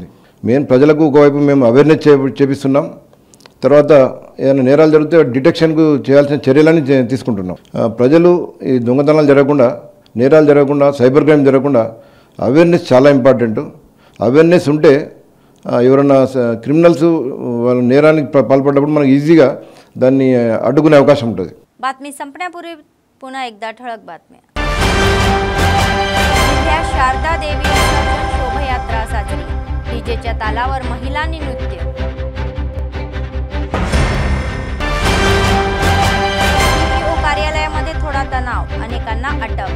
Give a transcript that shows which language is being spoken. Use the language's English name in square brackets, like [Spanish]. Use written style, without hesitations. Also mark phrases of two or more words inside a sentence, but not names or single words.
[Telugu] మెయిన్ ప్రజలకు ఒకవైపు మేము అవేర్నెస్ చేపిస్తున్నాం, తర్వాత ఏదైనా నేరాలు జరిగితే డిటెక్షన్కు చేయాల్సిన చర్యలని తీసుకుంటున్నాం. ప్రజలు ఈ దొంగతనాలు జరగకుండా, నేరాలు జరగకుండా, [English] cyber crime [Telugu] జరగకుండా అవేర్నెస్ చాలా ఇంపార్టెంట్. అవేర్నెస్ ఉంటే ఎవరన్నా క్రిమినల్స్ వాళ్ళ నేరానికి పాల్పడ్డప్పుడు మనకు ఈజీగా దాన్ని అడ్డుకునే అవకాశం ఉంటుంది. [Marathi] बातमी संपण्यापूर्वी पुन्हा एकदा ठळक बातम्या. जिल्ह्यात शारदा देवी विसर्जन शोभायात्रा साजरी, डीजेच्या तालावर महिलांनी नृत्य. DPO कार्यालयामध्ये थोडा तणाव, अनेकांना अटक.